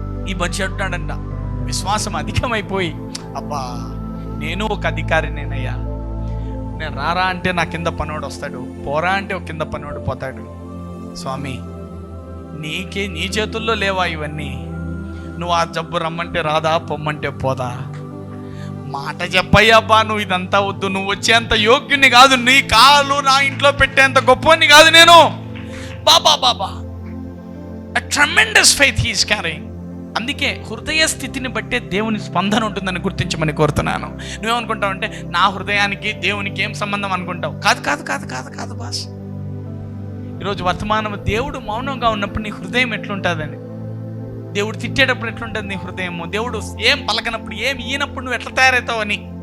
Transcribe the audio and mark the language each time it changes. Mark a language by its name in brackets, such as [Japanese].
[Telugu] ఈ మధ్య అంటున్నాడంట, విశ్వాసం అధికమైపోయి, అబ్బా నేను ఒక అధికారినేనయ్యా, నేను రారా అంటే నా కింద పనివాడు వస్తాడు, పోరా అంటే ఒక కింద పనివాడు పోతాడు. స్వామి నీ చేతుల్లో లేవా ఇవన్నీ? నువ్వు ఆ జబ్బు రమ్మంటే రాదా, పొమ్మంటే పోదా? మాట చెప్పయ్యాబ్బా, నువ్వు ఇదంతా వద్దు, నువ్వు వచ్చేంత యోగ్యుని కాదు, నీ కాలు నా ఇంట్లో పెట్టేంత గొప్పని కాదు నేను. [English] Baba a tremendous faith he is carrying. [Telugu] అందుకే హృదయ స్థితిని బట్టే దేవుని స్పందన ఉంటుందని గుర్తించమని కోరుతున్నాను. నువ్వేమనుకుంటావు అంటే నా హృదయానికి దేవునికి ఏం సంబంధం అనుకుంటావు. కాదు బాస్. ఈరోజు వర్తమానం దేవుడు మౌనంగా ఉన్నప్పుడు నీ హృదయం ఎట్లుంటుందని, దేవుడు తిట్టేటప్పుడు ఎట్లుంటుంది నీ హృదయము, దేవుడు ఏం పలకనప్పుడు ఏం ఈనప్పుడు నువ్వు ఎట్లా తయారవుతావు అని.